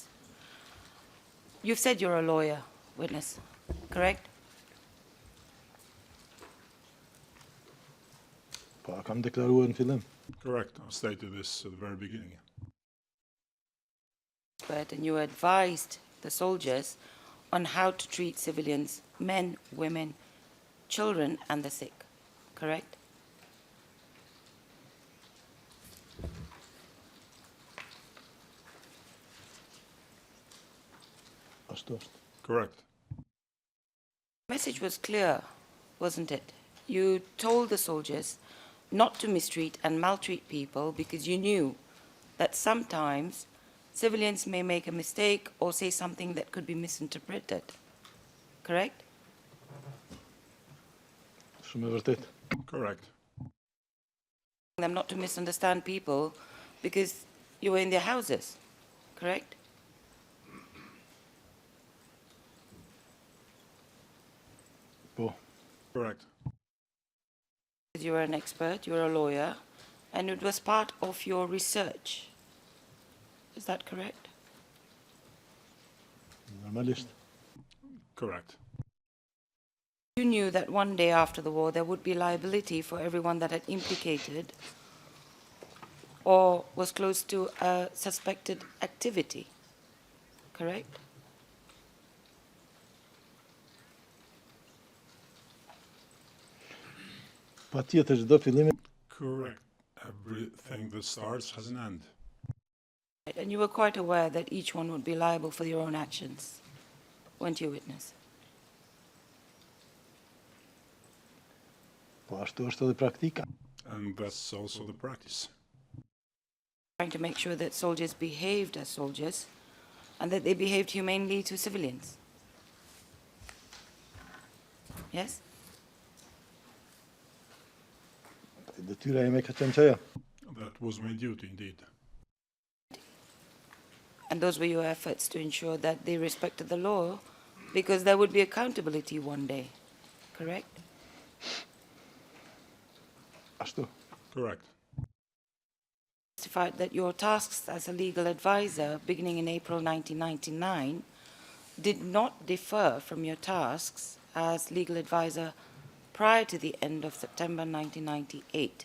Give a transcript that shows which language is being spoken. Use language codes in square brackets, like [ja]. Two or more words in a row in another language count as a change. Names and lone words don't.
[en] You've said you're a lawyer, witness, correct? [sq] Pa kam deklaruar në fillim. [en] Correct. I stated this at the very beginning. And you advised the soldiers on how to treat civilians, men, women, children, and the sick, correct? [sq] Ashtu është. [en] Correct. The message was clear, wasn't it? You told the soldiers not to mistreat and maltreat people because you knew that sometimes civilians may make a mistake or say something that could be misinterpreted, correct? [sq] Shumë e vërtet. [en] Correct. Them not to misunderstand people because you were in their houses, correct? [sq] Po. [en] Correct. You were an expert, you were a lawyer, and it was part of your research. Is that correct? [sq] Normalisht. [en] Correct. You knew that one day after the war there would be liability for everyone that had implicated or was close to a suspected activity, correct? [sq] Pa tjetër çdo fillim [en] Correct. Everything that starts has an end. And you were quite aware that each one would be liable for your own actions, weren't you, witness? [sq] po ashtu është edhe praktika. [en] And that's also the practice. Trying to make sure that soldiers behaved as soldiers and that they behaved humanely to civilians. Yes? [sq] Detyra ime ka qenë çaja. [en] That was my duty, indeed. And those were your efforts to ensure that they respected the law because there would be accountability one day, correct? [sq] Ashtu. [en] Correct. Testified that your tasks as a legal advisor beginning in April 1999 did not differ from your tasks as legal advisor prior to the end of September 1998.